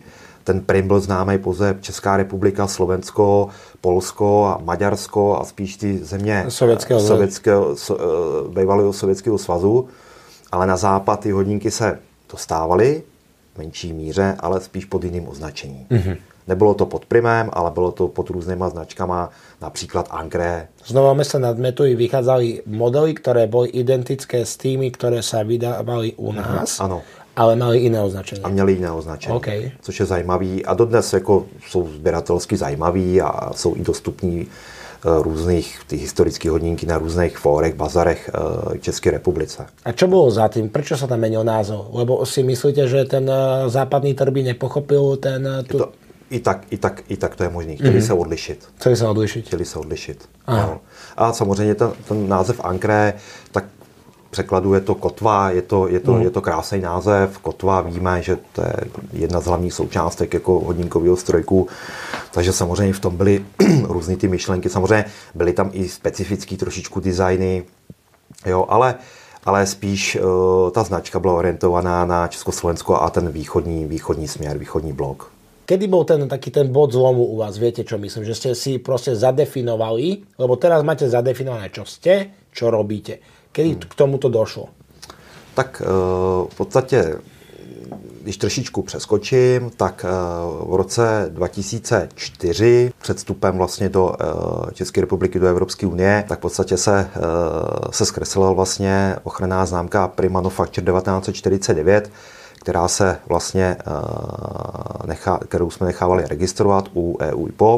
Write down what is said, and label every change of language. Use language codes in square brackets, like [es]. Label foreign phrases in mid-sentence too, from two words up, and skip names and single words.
[cs] Ten prim byl známý pouze Česká republika, Slovensko, Polsko a Maďarsko a spíš ty země bývalého Sovětského svazu, ale na západ ty hodinky se dostávaly v menší míře, ale spíš pod jiným označením. Nebylo to pod primem, ale bylo to pod různýma značkama, například Ankre. [sk] Z Nového Mesta nad Metují vychádzali modely, ktoré boli identické s tými, ktoré sa vydávali u nás. [cs] Ano. Ale mali jiné označení. A měli jiné označení, okay. Což je zajímavý. A dodnes jako jsou sběratelsky zajímavý a jsou i dostupní různých ty historické hodinky na různých fórech, bazarech v České republice. [sk] A čo bolo za tým? Prečo sa tam menil názov? Lebo si myslíte, že ten západný trh by nepochopil ten... [cs] I tak to je možné. Chtěli se odlišit. Chtěli se odlišit. No. A samozřejmě ten název Ankre, tak překladu je to kotva, je to krásný název. Kotva, víme, že to je jedna z hlavních součástek jako hodinkového strojku. Takže samozřejmě v tom byly různé ty myšlenky. Samozřejmě byly tam i specifický trošičku designy, jo, ale spíš ta značka byla orientovaná na Československo a ten východní směr, východní blok. [sk] Kedy bol taký ten bod zlomu u vás? Viete, čo myslím? Že ste si proste zadefinovali, lebo teraz máte zadefinované, čo ste, čo robíte. Kedy k tomuto došlo? [cs] Tak v podstatě, když trošičku přeskočím, tak v roce 2004 před vstupem vlastně do České republiky do Evropské unie, tak v podstatě se zkreslila vlastně ochranná známka Prim Manufacture 1949, která se vlastně kterou jsme nechávali registrovat u EU IPO.